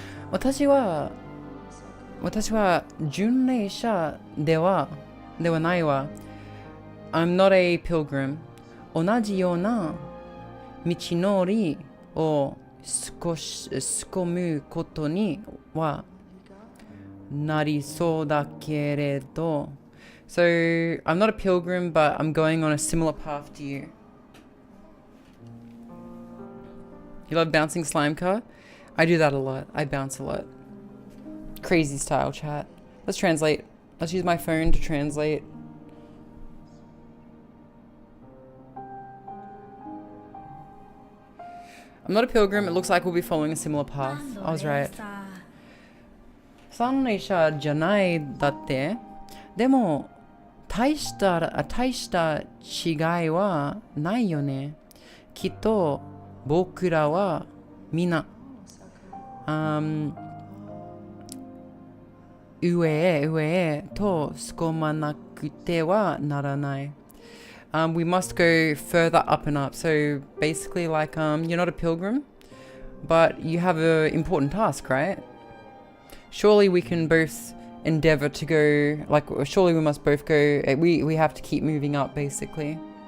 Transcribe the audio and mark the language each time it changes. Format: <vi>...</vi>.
<ja>私は巡礼者ではないわ。</ja> <en>I'm not a pilgrim.</en> <ja>同じような道のりを進むことにはなりそうだけれど</ja> <en>So, I'm not a pilgrim, but I'm going on a similar path to you. You love bouncing slime car? I do that a lot. I bounce a lot. Crazy style chat. Let's translate. Let's use my phone to translate. I'm not a pilgrim. It looks like we'll be following a similar path. I was right.</en> <ja>三塁者じゃないだって。でも、大した違いはないよね。きっと僕らはみんな、上へと進まなくてはならない。</ja> <en>We must go further up and up. So basically, like, you're not a pilgrim, but you have an important task, right? Surely we can both endeavor to go, like, surely we must both go, we have to keep moving up, basically.</en>